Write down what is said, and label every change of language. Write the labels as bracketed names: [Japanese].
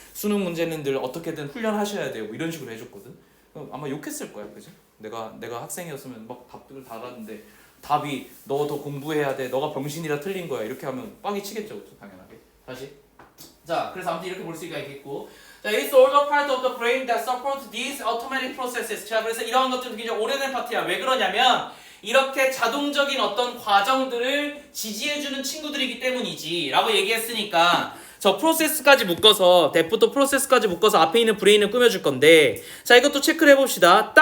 [Korean] 수능 문제는 늘 어떻게든 훈련하셔야 되고 이런 식으로 해줬거든. 아마 욕했을 거야, 그죠? 내가 학생이었으면 막 답들을 달았는데 답이 너 더 공부해야 돼, 너가 병신이라 틀린 거야 이렇게 하면 빡이 치겠죠, 그렇죠? 당연하게. 다시. 자, 그래서 아무튼 이렇게 볼 수가 있겠고. [English] 자, it's all the part of the brain that supports these automatic processes. [Korean] 자, 그래서 이러한 것들은 굉장히 오래된 파트야. 왜 그러냐면 이렇게 자동적인 어떤 과정들을 지지해주는 친구들이기 때문이지 라고 얘기했으니까 저 프로세스까지 묶어서 데프터 프로세스까지 묶어서 앞에 있는 브레인을 꾸며줄 건데 자 이것도 체크를 해봅시다.